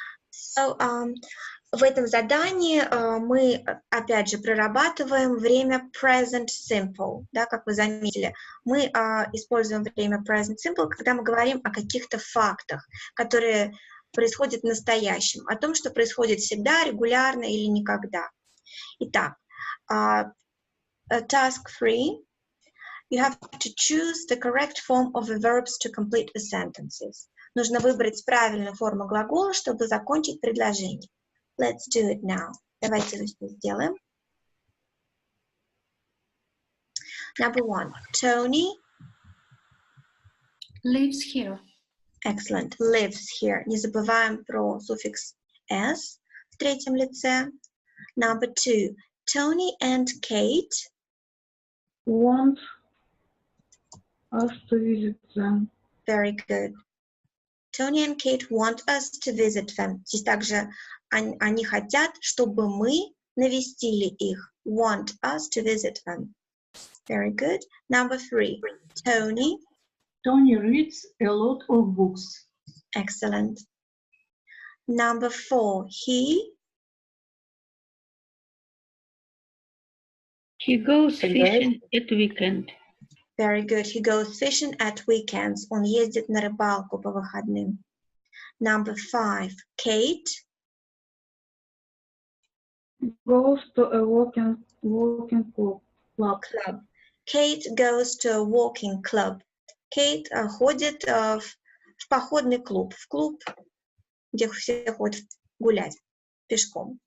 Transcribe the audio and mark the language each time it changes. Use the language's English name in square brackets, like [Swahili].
[Russian] So, в этом задании мы, опять же, прорабатываем время present simple. Да, как вы заметили, мы используем время present simple, когда мы говорим о каких-то фактах, которые происходят в настоящем, о том, что происходит всегда, регулярно или никогда. Итак, [English] task 3. You have to choose the correct form of the verbs to complete the sentences. [Russian] Нужно выбрать правильную форму глагола, чтобы закончить предложение. [English] Let's do it now. [Russian] Давайте это сделаем. [English] Number 1. Tony Lives here. Excellent. Lives here. [Russian] Не забываем про суффикс s в третьем лице. [English] Number 2. Tony and Kate Want us to visit them. Very good. Tony and Kate want us to visit them. [Russian] Здесь также они хотят, чтобы мы навестили их. [English] Want us to visit them. Very good. Number 3. Tony. Tony reads a lot of books. Excellent. Number 4. He goes fishing at weekend. Very good. He goes fishing at weekends. [Russian] Он ездит на рыбалку по выходным. [English] Number 5. Kate Goes to a walking club. Kate goes to a walking club. [Russian] Kate ходит в походный клуб. В клуб, где все ходят гулять пешком.